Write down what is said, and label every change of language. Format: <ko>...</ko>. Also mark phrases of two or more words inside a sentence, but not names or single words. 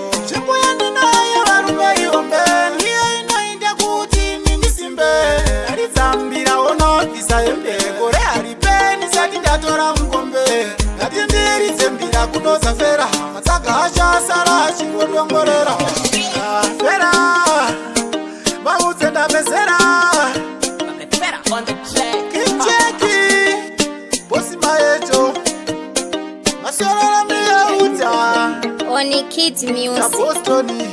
<sn>Nzvimbo yandinayo varume ihombe. Ndiyo inoita kuti ndindisimbe. Ndaridzambira ona wabvisa hembe. Gore haripeni sati ndatora mukombe. Ngati ndiridze mbira kunoza Fera. Matsaga acho asara achingodongorera. Ah, Fera. Vaudze ndave Zera.</sn> <en>I'm the fella on the track. King Jackie. Bosi Maeto. Masorora Miyauta. Oni Kid Music. Boston.</en>